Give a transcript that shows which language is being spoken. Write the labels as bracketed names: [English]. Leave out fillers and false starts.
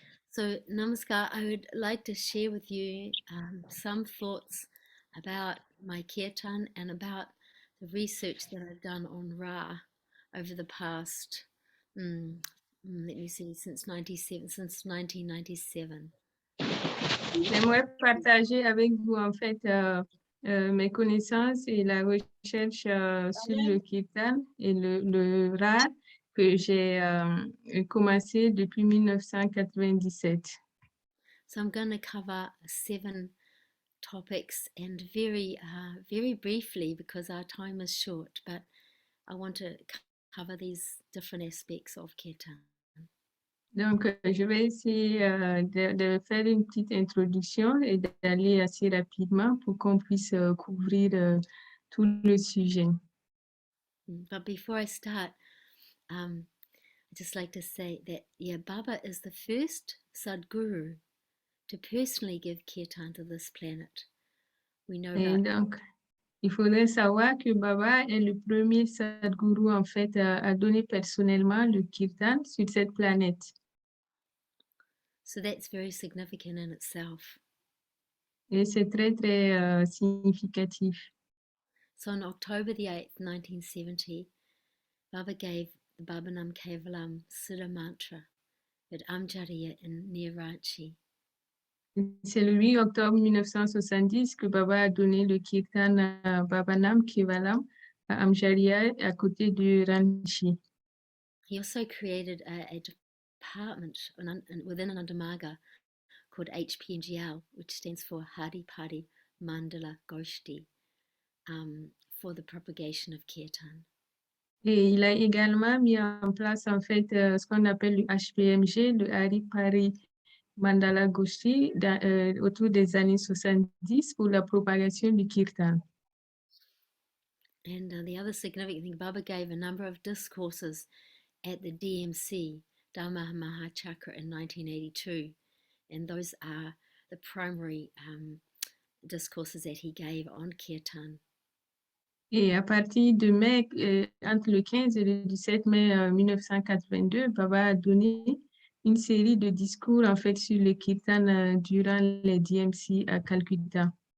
[English] So, Namaskar, I would like to share with you some thoughts about my kirtan and about the research that I've done on Ra over the past, let me see, since 1997. [French] J'aimerais partager avec vous en fait mes connaissances et la recherche sur le kirtan et le Ra que j'ai commencé depuis 1997. [English] So I'm going to cover 7 topics and very briefly because our time is short, but I want to cover these different aspects of Kirtan. [French] Donc, je vais essayer de faire une petite introduction et d'aller assez rapidement pour qu'on puisse couvrir tout le sujet. [English] But before I start, I'd just like to say that, Baba is the first Sadguru to personally give Kirtan to this planet. We know [French] Et [English] about [French] donc, il faudrait savoir que Baba est le premier Sadguru, en fait, à donner personnellement le Kirtan sur cette planète. [English] So that's very significant in itself. [French] Et c'est très, très significatif. [English] So on October the 8th, 1970, Baba gave the Babanam Kevalam Siddha mantra at Amjariya near Ranchi. [French] C'est le 8 octobre 1970 que Baba a donné le Kirtan à Babanam Kevalam à Amjariya, à côté de Ranchi. [English] He also created a department within Anandamaga called HPMGL, which stands for Hari Pari Mandala Goshti, for the propagation of Kirtan. [French] Et il a également mis en place, en fait, ce qu'on appelle le HPMG, le Hari Pari Mandala Goshti, autour des années 70 pour la propagation du Kirtan. [English] And the other significant thing, Baba gave a number of discourses at the DMC, Dhamma Mahachakra, in 1982. And those are the primary discourses that he gave on Kirtan. [French] Et à partir de mai, entre le 15 et le 17 mai 1982, Baba a donné une série de discours, en fait, sur le Kirtan durant les DMC à Calcutta.